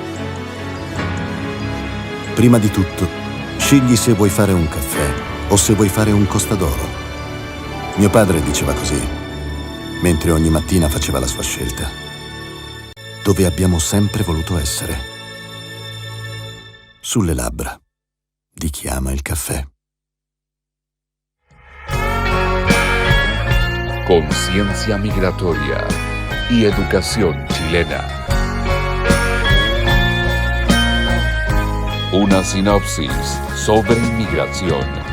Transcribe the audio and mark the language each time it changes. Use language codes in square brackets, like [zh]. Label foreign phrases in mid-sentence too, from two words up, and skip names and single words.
[it] Prima di tutto, scegli se vuoi fare un caffè o se vuoi fare un costadoro. Mio padre diceva così, mentre ogni mattina faceva la sua scelta. Dove abbiamo sempre voluto essere. Sulle labbra di chi ama il caffè. [es] Conciencia migratoria y educación chilena. Una sinopsis sobre inmigración.